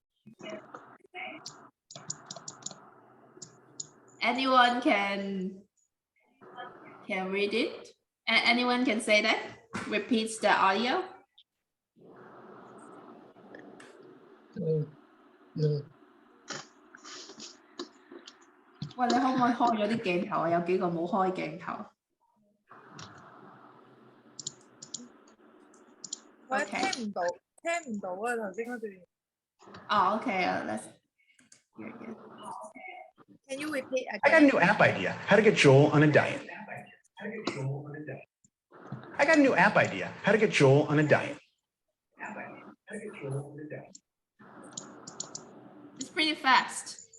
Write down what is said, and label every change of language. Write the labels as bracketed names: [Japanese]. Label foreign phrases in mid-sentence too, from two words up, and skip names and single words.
[English] Anyone can read it? Anyone can say that? Repeats the audio? No. [Cantonese] 喂，你可唔可以開咗啲鏡頭啊？有幾個冇開鏡頭。我聽唔到啊！頭先嗰段。 [English] Oh, okay. Let's hear again. Can you repeat I got a again? new app idea. How to get Joel on a diet. I got a new app idea. How to get Joel on a diet. It's pretty fast.